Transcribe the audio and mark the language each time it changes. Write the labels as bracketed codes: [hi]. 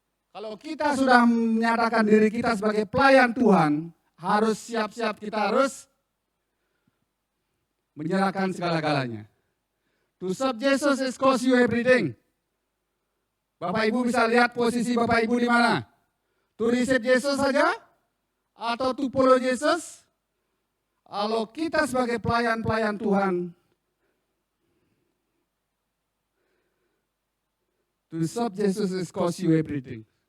[id] Kalau kita sudah menyatakan diri kita sebagai pelayan Tuhan, harus siap-siap, kita harus menyerahkan segala-galanya. [en] To serve Jesus is cost you everything. [id] Bapak Ibu bisa lihat posisi Bapak Ibu di mana? [en] To receive Jesus saja? Atau to follow Jesus? [id] Kalau kita sebagai pelayan-pelayan Tuhan, [en] to serve Jesus is cost you everything.